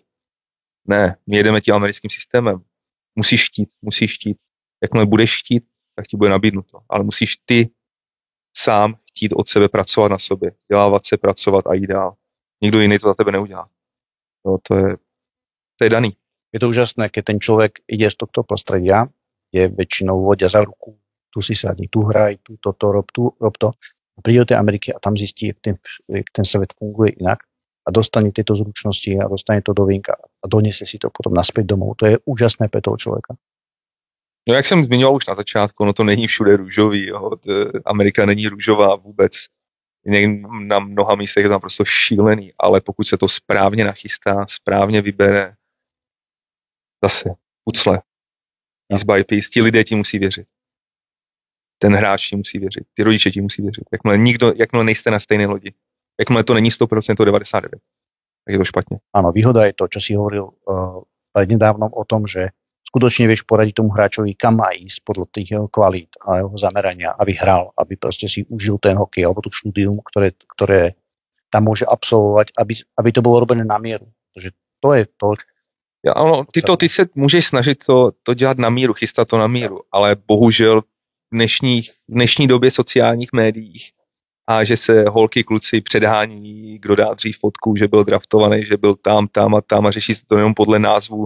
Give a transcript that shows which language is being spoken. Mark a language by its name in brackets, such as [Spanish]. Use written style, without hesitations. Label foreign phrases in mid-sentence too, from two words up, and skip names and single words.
[Czech] Ne, my jedeme tím americkým systémem. Musíš chtít. Jakmile budeš chtít, tak ti bude nabídnuto. Ale musíš ty sám chtít od sebe pracovat na sobě, dělávat se, pracovat a jít dál. Nikdo jiný to za tebe neudělá. No, to je daný. [Slovak] Je to úžasné, keď ten človek ide z tohto prostredia, kde väčšinou vodia za ruku, tu si sadni, tu hraj, tu toto, rob to. A príde do tej Ameriky a tam zistí, jak ten svet funguje inak a dostane tieto zručnosti a dostane to do vínka a donese si to potom naspäť domov. To je úžasné pre toho človeka. [Czech] No jak jsem zmiňoval už na začátku, no to není všude růžový. Jo. Amerika není růžová vůbec. Na mnoha místech je tam prostě šílený, ale pokud se to správně nachystá, správně vybere, zase pucle, [English] piece by piece, [Czech] ti lidé ti musí věřit. Ten hráč ti musí věřit, ty rodiče ti musí věřit. Jakmile nejste na stejné lodi, jakmile to není 100%, to 99%, tak je to špatně. [Slovak] Áno, výhoda je to, čo si hovoril prednedávnom o tom, že skutočne vieš poradiť tomu hráčovi, kam má ísť podľa tých jeho kvalít a jeho zamerania, aby hral, aby proste si užil ten hokej alebo tú štúdium, ktoré tam môže absolvovať, aby to bolo robené na mieru. Takže to je to. [Czech] Ja, ano, ty se můžeš snažit to dělat na míru, chystat to na míru, ale bohužel v dnešní době sociálních médiích a že se holky, kluci předhání, kdo dá dřív fotku, že byl draftovaný, že byl tam a řeší se to jenom podle názvu.